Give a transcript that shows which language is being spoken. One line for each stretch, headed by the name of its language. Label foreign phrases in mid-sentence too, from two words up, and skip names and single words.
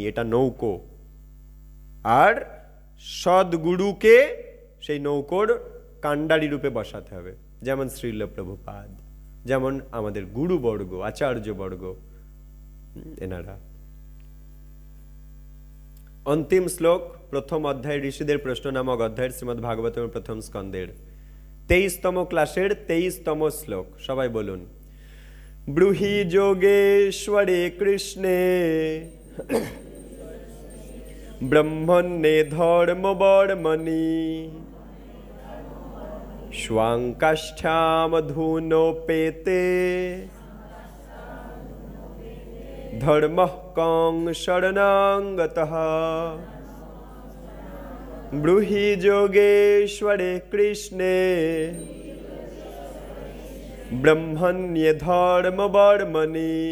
Bangla: এটা নৌকো, আর সদ্গুরুকে সেই নৌকোর কাণ্ডারি রূপে বসাতে হবে, যেমন শ্রীল প্রভুপাদ, যেমন আমাদের গুরুবর্গ, আচার্যবর্গ, এনারা। অন্তিম শ্লোক, প্রথম অধ্যায়, ঋষিদের প্রশ্ন নামক অধ্যায়ের শ্রীমদ্ ভাগবতের প্রথম স্কন্ধের 23তম ক্লাসের 23তম শ্লোক। সবাই বলুন,
Sanskrit: ব্রূহি যোগেশ্বরে কৃষ্ণে ব্রহ্মণ্যে ধর্মবর্মণি स्वाङ्काष्ठामधूनोपेते धर्मः कं शरणं गतः ब्रूहि योगेश्वरे कृष्णे ब्रह्मण्ये धर्मवर्मणि